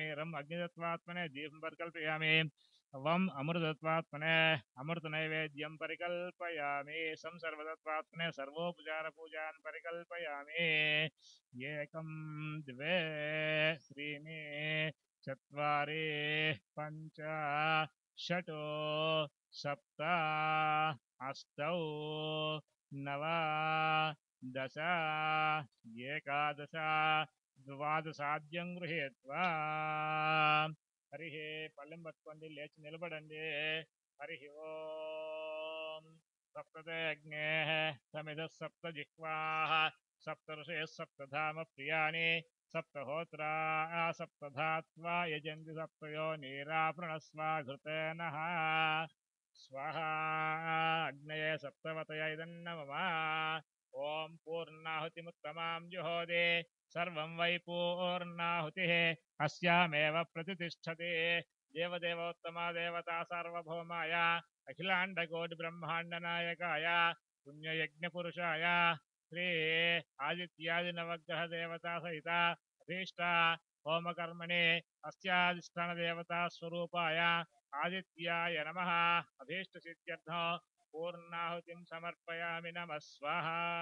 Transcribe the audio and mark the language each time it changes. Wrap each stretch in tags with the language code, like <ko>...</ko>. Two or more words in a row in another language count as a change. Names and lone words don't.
<sa>रम् अग्निदत्वात्मने दीपं परिकल्पयामि वम् अमृतत्वात्मने अमृतनैवेद्यं परिकल्पयामि संसर्वदत्वात्मने सर्वोपचारपूजान् परिकल्पयामि एकं द्वे त्रीणि चत्वारि पञ्च षट् सप्त अष्टौ नव दश एकादश द्वादशाद्यं गृहीत्वा हरिः</sa> <te>पल्लెం పట్టుకోండి లేచి నిలబడండి</te> <sa>हरिः ओम सप्तते अग्नेः समिधः सप्त जिह्वाः सप्त ऋषयः सप्तधाम प्रियाणि सप्तहोत्रा सप्तधात्वा यजन्ति सप्तयोनिरापृणस्वा घृतेनः स्वाहा अग्नये सप्तवतय इदं न मम ఓం పూర్ణాహుతిముత్తమాం జుహోదే సర్వం వై పూర్ణాహుతిః అస్యామేవ ప్రతిష్టతే దేవదేవోత్తమా దేవతా సార్వభౌమాయ అఖిలాండకోటి బ్రహ్మాండ నాయకాయ పుణ్యయజ్ఞపురుషాయ శ్రీ ఆదిత్యాది నవగ్రహ దేవతా సహిత అభీష్ట హోమకర్మణి అస్యాధిష్టాన దేవతా స్వరూపాయ ఆదిత్యాయ నమః అభీష్ట సిద్ధ్యర్థం పూర్ణాహుతిం సమర్పయామి నమః స్వాహా</sa>